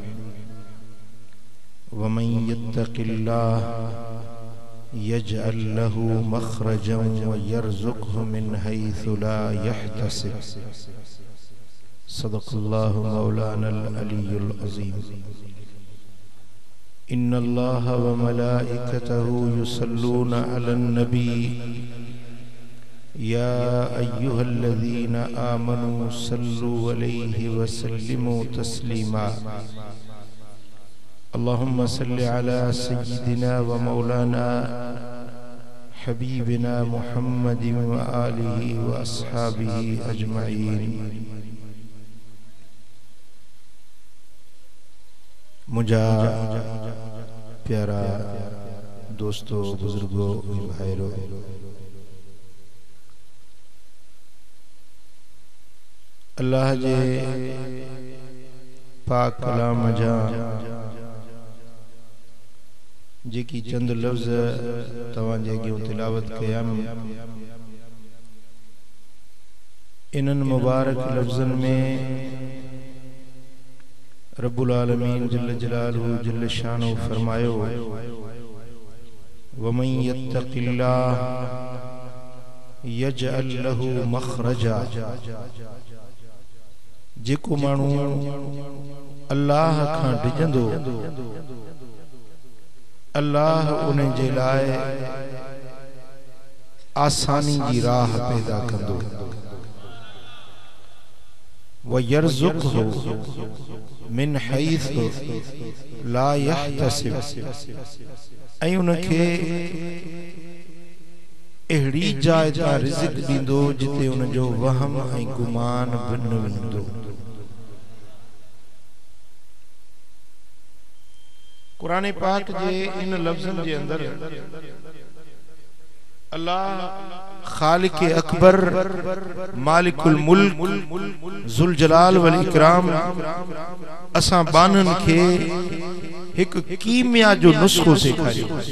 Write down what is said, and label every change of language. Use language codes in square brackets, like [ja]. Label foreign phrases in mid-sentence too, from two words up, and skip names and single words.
[ar] ومن يتق الله يجعل له مخرجا ويرزقه من حيث لا يحتسب. صدق الله مولانا العلي العظيم. إن الله وملائكته يصلون على النبي يا أيها الذين آمنوا صلوا عليه وسلموا تسليما. اللهم صل على سيدنا ومولانا حبيبنا محمد وآله وأصحابه أجمعين. [sd] मुझा प्यारा दोस्तों, बुजुर्गों, भाइयों, अल्लाह जे पाक कलाम जा जेकी चंद लफ्ज़ तवां जे अॻियां तिलावत कया, इन्हनि मुबारक लफ्ज़नि में [ar] رب العالمين جل جلاله جل شانه [sd] फरमायो, [ar] ومن يتق الله يجعل له مخرجا. [sd] जेको माण्हू अल्लाह खां डिॼंदो, अल्लाह उन जे लाइ आसानी जी राह पैदा कंदो। [ar] ويرزقه من حيث لا يحتسب. [sd] ऐं उनखे अहिड़ी जाइ तां रिज़्क़ ॾींदो जिते उन जो वहम ऐं गुमान बि न वेंदो। कुरान पाक जे इन लफ्ज़न जे अंदर अल्लाह खालिक अकबर [ar] مالك الملك ذو الجلال والإكرام [sd] असां बानन खे हिक कीमिया जो नुस्खो सेखारियो।